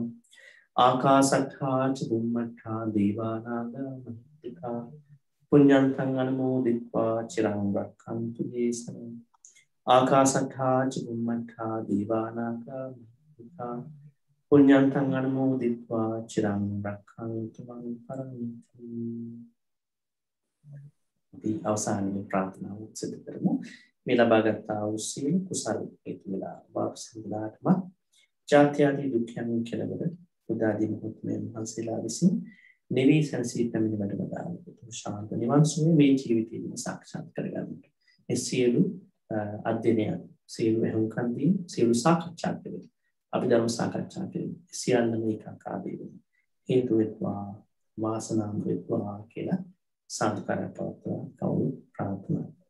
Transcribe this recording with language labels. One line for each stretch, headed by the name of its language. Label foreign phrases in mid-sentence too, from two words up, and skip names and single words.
Pali: ආකාසට්ඨා ච බුම්මට්ඨා දීවානාගා මහිත්‍තිකා පුඤ්ඤන්තං අනුමෝදිත්වා චිරං රක්ඛන්තු දේශනං. ආකාසට්ඨා ච බුම්මට්ඨා දීවානාගා මහිත්‍තිකා පුඤ්ඤන්තං අනුමෝදිත්වා චිරං රක්ඛන්තු මං පරන්ති.
Sinhala: අපි අවසානයේ ප්‍රාර්ථනාව සිදු කරමු. මේ ලබාගත් වූ සියලු කුසල හේතු වෙලා වාපසින්ලාටම ජාත්‍යාදී දුක්ඛයන් කෙලවර උදාදී මොහොතේ මහන්සියලා විසින් නිවී සංසී පැමිණ වැඩමදාන ශාන්ත නිවන් සුවේ මේ ජීවිතයේම සාක්ෂාත් කරගන්නට මේ සියලු අධ්‍යයනයන්, සියලු එහුම්කන් දී, සියලු සාකච්ඡා කෙරෙහි අපි ධර්ම සාකච්ඡා කෙරෙහි සියල්ලම ඒකාකාරී වෙන හේතු වෙත්වා, වාසනාව වෙත්වා කියලා සාදුකාරයක් පවත්වා කවුරු ප්‍රාර්ථනා.